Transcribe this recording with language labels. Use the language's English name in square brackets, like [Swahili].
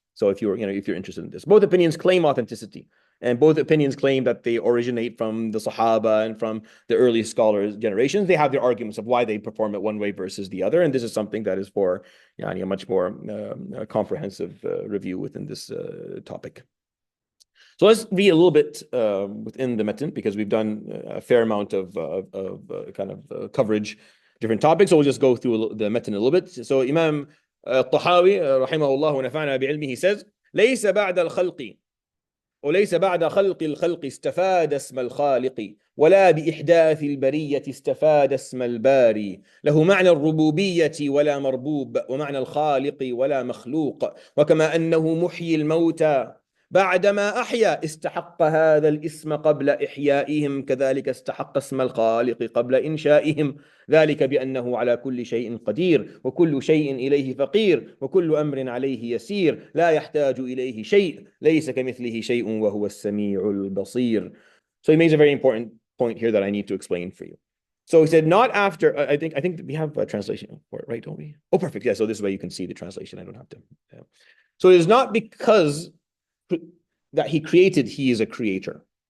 [English] So if you're interested in this, both opinions claim authenticity, and both opinions claim that they originate from the Sahaba and from the early scholars generations. They have their arguments of why they perform it one way versus the other, and this is something that is for a much more comprehensive review within this topic. So let's read a little bit within the matan because we've done a fair amount of kind of coverage, different topics. So we'll just go through the matan a little bit. So Imam [Arabic] الطحاوي رحمه الله ونفعنا بعلمه says ليس بعد الخلق وليس بعد خلق الخلق استفاد اسم الخالق ولا بإحداث البرية استفاد اسم الباري له معنى الربوبية ولا مربوب ومعنى الخالق ولا مخلوق وكما أنه محيي الموتى بعدما أحيا استحق هذا الاسم قبل إحيائهم كذلك استحق اسم الخالق قبل إنشائهم ذلك بأنه على كل شيء قدير وكل شيء إليه فقير وكل أمر عليه يسير لا يحتاج إليه شيء ليس كمثله شيء وهو السميع البصير. [English] So he makes a very important point here that I need to explain for you. So he said, not after, I think we have a translation for it, right? Don't we? Oh, perfect. Yeah. So this way you can see the translation. I don't have to. Yeah. So it is not because that he created, he is a creator.